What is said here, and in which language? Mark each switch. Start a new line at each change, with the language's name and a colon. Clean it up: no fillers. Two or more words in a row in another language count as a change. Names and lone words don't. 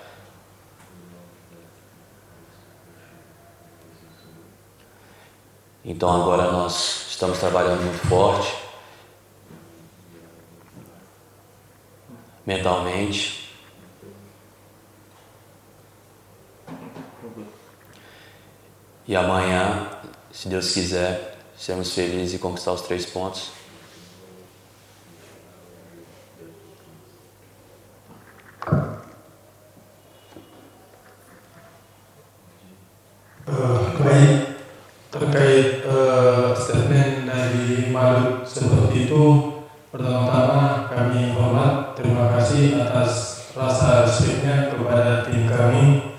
Portuguese: Então agora nós estamos trabalhando muito forte, mentalmente. E amanhã, se Deus quiser, seremos felizes e conquistar os 3 pontos.
Indonesian: Baik, terkait statement dari Malut seperti itu, pertama-tama kami hormat, terima kasih atas rasa respeknya kepada tim kami.